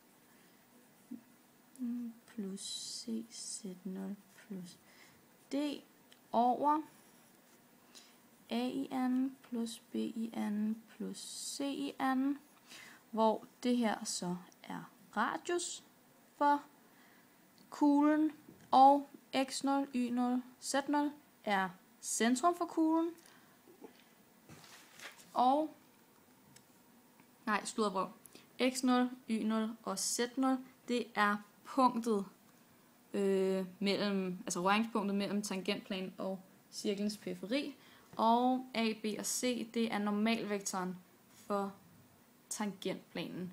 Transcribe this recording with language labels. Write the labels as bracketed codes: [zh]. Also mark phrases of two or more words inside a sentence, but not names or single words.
[da] Plus C Z0 plus D over A i anden plus B i anden plus C i anden, hvor det her så er radius for kuglen, og x0, y0, z0 er centrum for kuglen, og x0, y0 og z0, det er punktet røringspunktet mellem tangentplanen og cirklens periferi, og A, B og C, det er normalvektoren for tangentplanen.